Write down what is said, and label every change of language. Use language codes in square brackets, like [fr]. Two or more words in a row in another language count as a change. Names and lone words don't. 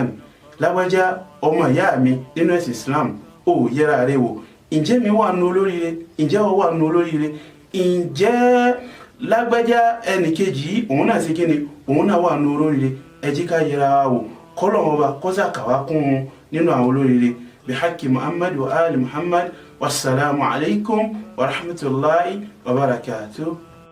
[yo] Lágbájá ọmọ ìyá mi nínú ẹ̀sìn Islam, ó yẹra rẹ wò. Ǹjẹ́ mi wà nínú olóríire? Ǹjẹ́ ó wà nínú olóríire? Ǹjẹ́ lágbájá ẹnìkejì òun náà ṣe kíni, òun náà wà nínú olóríire? Ẹ jẹ́ ká yẹra wa wò, kọ́lọ́run ọba kó ṣàkàwá kún un nínú àwọn olóríire. [ar] بحق محمد وآل محمد. والسلام عليكم ورحمة الله وبركاته.